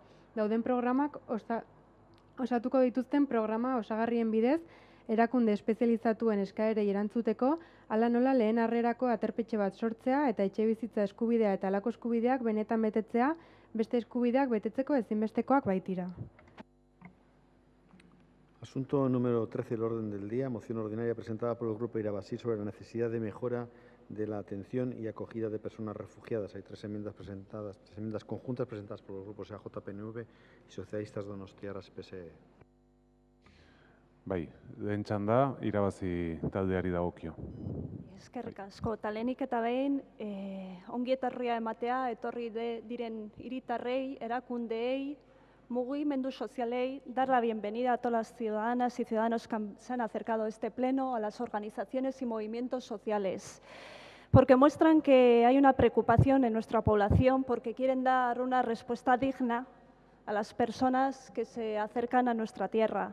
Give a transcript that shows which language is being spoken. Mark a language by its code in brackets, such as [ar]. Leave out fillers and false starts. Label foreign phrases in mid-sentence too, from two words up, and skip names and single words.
[eu] Dauden programak osatuko dituzten programa osagarrien bidez erakunde espezializatuen eskaerei erantzuteko, hala nola lehen harrerako aterpetxe bat sortzea eta etxebizitza eskubidea eta halako eskubideak benetan betetzea, beste eskubideak betetzeko ezinbestekoak baitira. [es] Asunto número 13 del orden del día, moción ordinaria presentada por el Grupo Irabazi sobre la necesidad de mejora de la atención y acogida de personas refugiadas. Hay tres enmiendas conjuntas presentadas por los grupos EAJ, PNV y Socialistas Donostiarras PSE. [eu] Bai, lehen txanda, Irabazi taldeari dagokio. Eskerrik asko, eta lehenik eta behin ongi etorria ematea, etorri diren hiritarrei, erakundeei, mugimendu sozialei, [es] dar la bienvenida a todas las ciudadanas y ciudadanos que se han acercado a este pleno, a las organizaciones y movimientos sociales, porque muestran que hay una preocupación en nuestra población, porque quieren dar una respuesta digna a las personas que se acercan a nuestra tierra.